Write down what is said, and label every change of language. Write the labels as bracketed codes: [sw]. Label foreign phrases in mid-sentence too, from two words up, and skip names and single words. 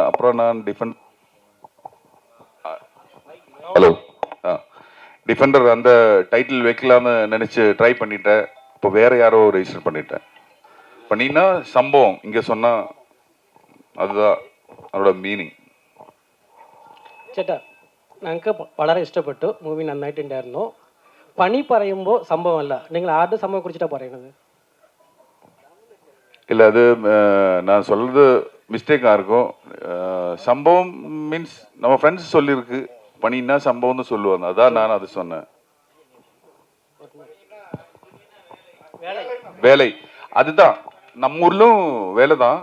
[ta] அப்புறம் நான் டிஃபெண்டர் அந்த டைட்டில் வைக்கலாம்னு நினச்சி ட்ரை பண்ணிட்டேன். இப்போ வேறு யாரோ ரெஜிஸ்டர் பண்ணினா சம்பவம் இங்கே சொன்னால் அதுதான் அதோட மீனிங். [ml] ചേട്ടാ, ഞങ്ങൾക്ക് വളരെ ഇഷ്ടപ്പെട്ടു മൂവി, നന്നായിട്ടുണ്ടായിരുന്നു. പണി പറയുമ്പോൾ സംഭവമല്ല, നിങ്ങൾ ആരുടെ സംഭവം കുറിച്ചിട്ടാണ് പറയുന്നത്? [ta] இல்லை, அது நான் சொல்கிறது மிஸ்டேக்காக இருக்கும். சம்பவம் மீன்ஸ் நம்ம ஃப்ரெண்ட்ஸ் சொல்லியிருக்கு, பணின்னா சம்பவம்னு சொல்லுவாங்க, அதான் நான் அது சொன்னேன். வேலை. அதுதான் நம்ம ஊர்லும் வேலை தான்.